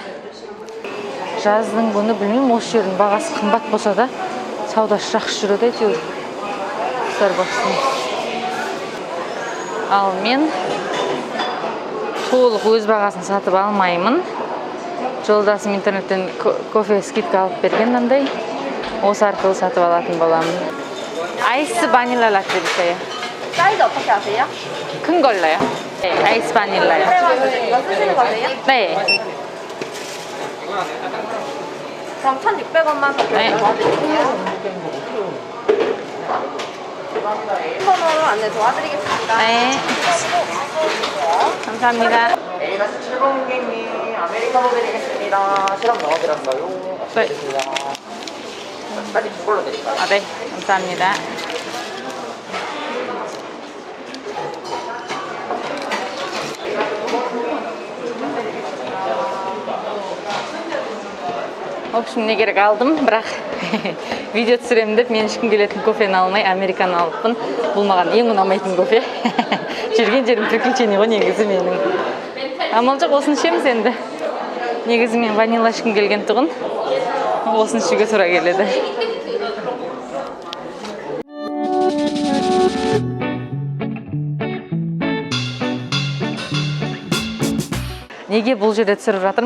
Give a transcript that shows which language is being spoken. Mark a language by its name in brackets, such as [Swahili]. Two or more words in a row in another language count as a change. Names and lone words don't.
[Kazakh] Жаздың күні білмеймін, осы жердің бағасы қымбат болса да, саудасы жақсы жүреді әйтеуір. Starbucks'тың. Ал мен толық өз бағасын сатып алмаймын. Жолдасым интернеттен кофе скидка алып берген мынандай. Осы арқылы сатып алатын боламын. [Korean] 아이스 바닐라 라떼 주세요. 사이즈 어떻게 아세요? 큰 걸로요. 네, 아이스 바닐라요. 이거 쓰시는 거세요? 네. 그럼 1,600원만 더 도와드릴게요. 1번으로 안내 도와드리겠습니다. 네. 감사합니다. A마스 7번 고객님, 아메리카노 드리겠습니다. 시럽 넣어드렸어요. 네. 빨리 두 걸로 드릴까요? 아, 네. 감사합니다. [Russian] В общем, [Kazakh] не керек алдым, бірақ видео түсіремін деп мен ешкім келетін кофені алмай американо алыппын. Бұл маған ең ұнамайтын кофе. Жүрген жерім приключение ғой негізі менің. Амал жоқ, осыны ішеміз енді. Негізі мен ванила ішкім келген тұғын. Осыны ішуге тура келеді. Неге бұл жерде түсіріп жатырмын?